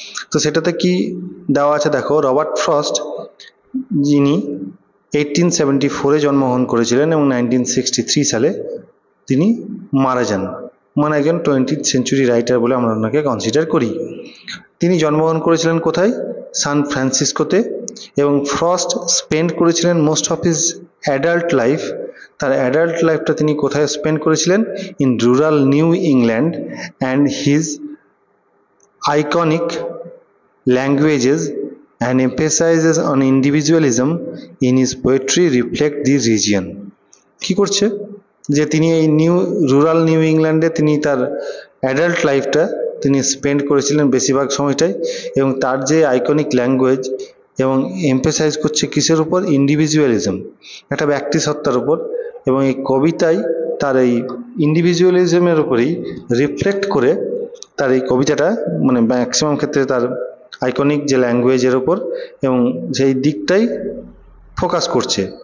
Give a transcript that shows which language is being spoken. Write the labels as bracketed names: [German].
[Bangla] তো সেটাতে কি দেওয়া আছে দেখো, রবার্ট ফ্রস্ট যিনি 1874-এ জন্মগ্রহণ করেছিলেন এবং 1963 সালে তিনি মারা যান, মানে একজন 20th সেঞ্চুরি রাইটার বলে আমরা ওনাকে কনসিডার করি। তিনি জন্মগ্রহণ করেছিলেন কোথায়? সান ফ্রান্সিসকোতে। এবং ফ্রস্ট স্পেন্ড করেছিলেন [English] most of his adult life, [Bangla] তার অ্যাডাল্ট লাইফটা তিনি কোথায় স্পেন্ড করেছিলেন? [English] In rural New England, and his iconic languages and emphasizes on individualism in his poetry reflect the region. [Bangla] কি করছে যে তিনি এই রুরাল নিউ ইংল্যান্ডে তিনি তার অ্যাডাল্ট লাইফটা তিনি স্পেন্ড করেছিলেন বেশিরভাগ সময়টাই, এবং তার যে আইকনিক ল্যাঙ্গুয়েজ এবং এমফেসাইজ করছে কিসের উপর? ইন্ডিভিজুয়ালিজম, একটা ব্যক্তি সত্তার উপর। এবং এই কবিতায় তার এই ইন্ডিভিজুয়ালিজমের উপরেই রিফ্লেক্ট করে তার এই কবিতাটা মানে ম্যাক্সিমাম ক্ষেত্রে তার আইকনিক যে ল্যাঙ্গুয়েজের ওপর এবং সেই দিকটাই ফোকাস করছে।